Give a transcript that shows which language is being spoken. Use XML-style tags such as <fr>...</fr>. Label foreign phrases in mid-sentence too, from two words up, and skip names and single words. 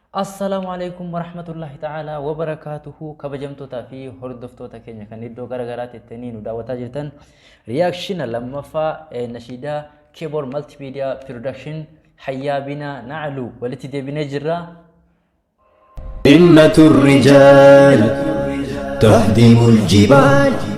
<ar>السلام عليكم ورحمة الله تعالى وبركاته.</ar> <om>Kabajamtootaa fi hordoftoota keenya kan iddoo garagaraatti ittanii nu daawwataa jirtan, riyaakshina lammaffaa, eh, nashiidaa Keyboard Multimedia Production Hayyaa Binaa Naclu walitti deebinee jirra.</om> <ar>همة الرجال تهدم الجبال.</ar>